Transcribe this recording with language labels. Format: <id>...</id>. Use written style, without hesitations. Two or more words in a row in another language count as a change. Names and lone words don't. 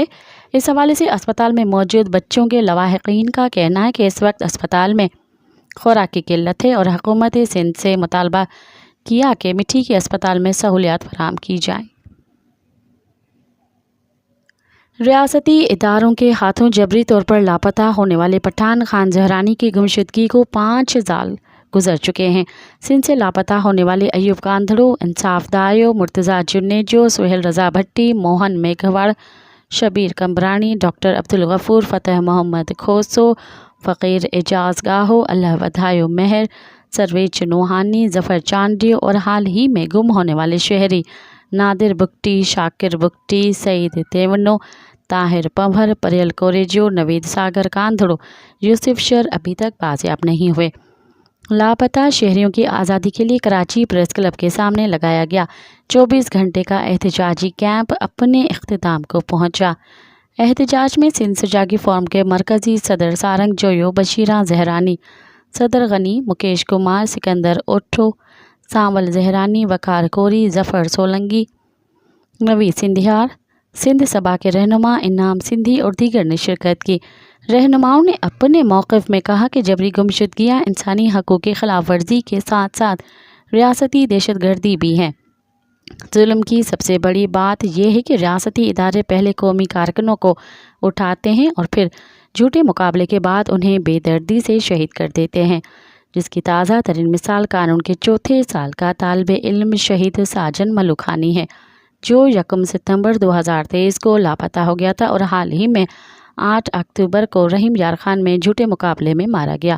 <ur>اس حوالے سے اسپتال میں موجود بچوں کے لواحقین کا کہنا ہے کہ اس وقت اسپتال میں خوراک کی قلت ہے اور حکومت سندھ سے مطالبہ کیا کہ مٹھی کے اسپتال میں سہولیات فراہم کی جائیں. ریاستی اداروں کے ہاتھوں جبری طور پر لاپتہ ہونے والے پٹھان خان زہرانی کی گمشدگی کو 5 سال گزر چکے ہیں. سندھ سے لاپتہ ہونے والے ایوب کاندھڑو، انصاف دایو، مرتضیٰ جونیجو، سہیل رضا بھٹی، موہن میگھواڑ، شبیر کمبرانی، ڈاکٹر عبدالغفور، فتح محمد کھوسو، فقیر اعجاز گاہو، اللہ وڈھایو میہر، سرویز نوہانی، ظفر چانڈیو اور حال ہی میں گم ہونے والے شہری نادر بگٹی، شاکر بگٹی، سعید تیونو، طاہر پنبھر، پریل کوریجو، نوید ساگر کاندھڑو، یوسف شر ابھی تک بازیاب نہیں ہوئے. لاپتہ شہریوں کی آزادی کے لیے کراچی پریس کلب کے سامنے لگایا گیا 24 گھنٹے کا احتجاجی کیمپ اپنے اختتام کو پہنچا. احتجاج میں سندھ سجاگی فورم کے مرکزی صدر سارنگ جویو، بشیرہ زہرانی، صدر غنی، مکیش کمار، سکندر اوٹھو، ساونل زہرانی، وقار کوری، ظفر سولنگی، نوی سندھیار، سندھ سبھا کے رہنما انعام سندھی اور دیگر نے شرکت کی. رہنماؤں نے اپنے موقف میں کہا کہ جبری گمشدگیاں انسانی حقوق کی خلاف ورزی کے ساتھ ساتھ ریاستی دہشتگردی بھی ہیں. ظلم کی سب سے بڑی بات یہ ہے کہ ریاستی ادارے پہلے قومی کارکنوں کو اٹھاتے ہیں اور پھر جھوٹے مقابلے کے بعد انہیں بے دردی سے شہید کر دیتے ہیں، جس کی تازہ ترین مثال قانون کے چوتھے سال کا طالب علم شہید ساجن ملوخانی ہے، جو 1 ستمبر 2023 کو لاپتہ ہو گیا تھا اور حال ہی میں 8 اکتوبر کو رحیم یار خان میں جھوٹے مقابلے میں مارا گیا.</ur>